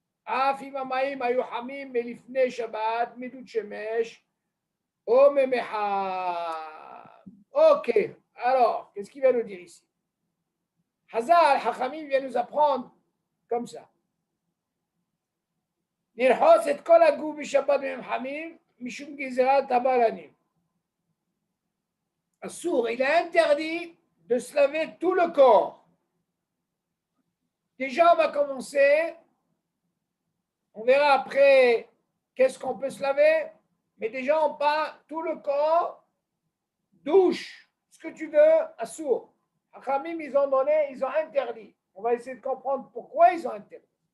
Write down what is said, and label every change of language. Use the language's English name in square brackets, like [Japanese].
[Hebrew] אף אם המים היו חמים מלפני שבת, מדוד שמש או ממחר. [French] Ok, alors, qu'est-ce qu'il va nous dire ici? Hazal, Hachamim vient nous apprendre comme ça. [Hebrew] לרחוץ את כל הגוף בשבת במים חמים משום גזירת הבלנים. [French] Assour, il est interdit de se laver tout le corps. Déjà, on va commencer. On verra après qu'est-ce qu'on peut se laver. Mais déjà, on parle tout le corps, douche, ce que tu veux, Assour. Hachamim, ils ont interdit. On va essayer de comprendre pourquoi ils ont interdit.